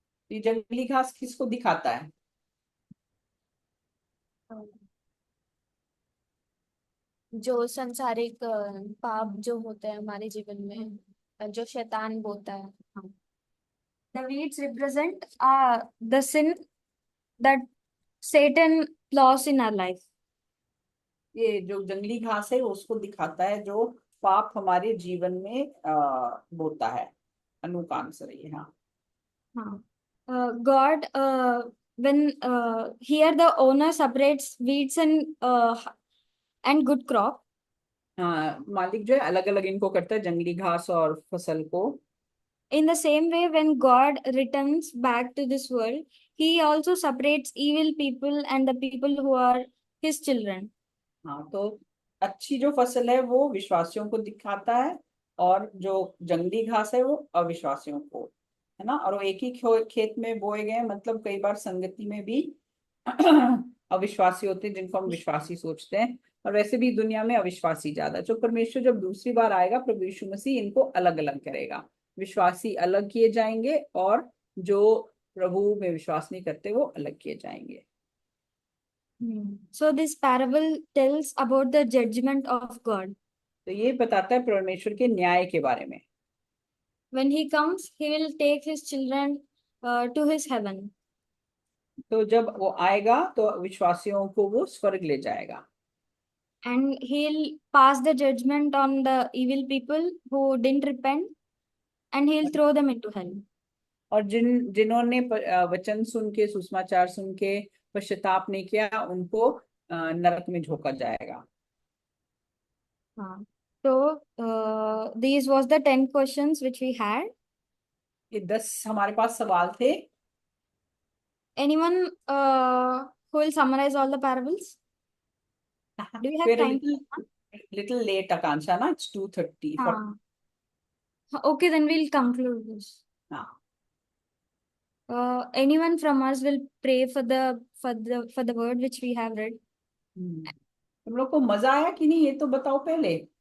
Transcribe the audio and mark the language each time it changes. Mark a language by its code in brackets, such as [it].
[hi] ये जंगली घास किसको दिखाता है? जो संसारिक पाप जो होते हैं हमारे जीवन में, जो शैतान बोता है। हाँ। [en] The weeds represent the sin that Satan lost in our life. [hi] ये जो जंगली घास है उसको दिखाता है जो पाप हमारे जीवन में बोता है। अनु का आंसर ये। हाँ हाँ. God [en] when here the owner separates weeds and good crop. [hi] हाँ, मालिक जो है अलग अलग इनको करता है, जंगली घास और फसल को। [en] In the same way, when God returns back to this world, he also separates evil people and the people who are his children. [hi] हाँ, तो अच्छी जो फसल है वो विश्वासियों को दिखाता है, और जो जंगली घास है वो अविश्वासियों को, है ना। और वो एक ही खेत में बोए गए, मतलब कई बार संगति में भी अविश्वासी होते हैं जिनको हम विश्वासी सोचते हैं, और वैसे भी दुनिया में अविश्वासी ज्यादा। जो परमेश्वर जब दूसरी बार आएगा, प्रभु यीशु मसीह इनको अलग अलग करेगा, विश्वासी अलग किए जाएंगे और जो प्रभु में विश्वास नहीं करते वो अलग किए जाएंगे। [en] So this parable tells about the judgment of God. [hi] तो ये बताता है परमेश्वर के न्याय के बारे में। [en] When he comes, he will take his children to his heaven. [hi] तो जब वो आएगा तो विश्वासियों को वो स्वर्ग ले जाएगा, [en] And he'll pass the judgment on the evil people who didn't repent, and he'll throw them into hell. [hi] और जिन्होंने वचन सुन के, सुसमाचार सुन के पश्चाताप नहीं किया, उनको नरक में झोंका जाएगा। हाँ, तो [en] these was the 10 questions which we had. [hi] ये 10 हमारे पास सवाल थे। [en] Anyone who will summarize all the parables? Do you have We're a time? little late, Akansha, na? It's 2:30. [hi] हाँ. [en] Okay, then we'll conclude this. [hi] हाँ, [en] Anyone from us will pray for the word which we have read. [hi] तुम लोग को मजा आया कि नहीं, ये तो बताओ पहले।